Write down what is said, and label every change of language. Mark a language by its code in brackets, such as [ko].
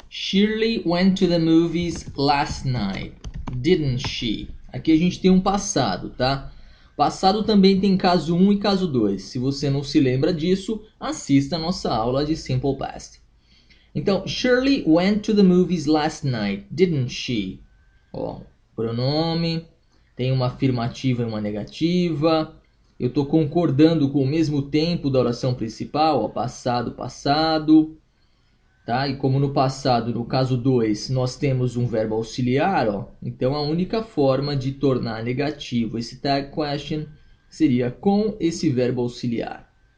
[en] Shirley went to the movies last night, didn't she? [pt] Aqui a gente tem um passado, tá? Passado também tem caso 1 e caso 2. Se você não se lembra disso, assista a nossa aula de Simple Past. [en] Então, Shirley went to the movies last night, didn't she? [pt] Ó, pronome, tem uma afirmativa e uma negativa. Eu estou concordando com o mesmo tempo da oração principal, ó, passado, passado. Tá? E como no passado, no caso 2, nós temos um verbo auxiliar, ó, então a única forma de tornar negativo esse Tag Question seria com esse verbo auxiliar.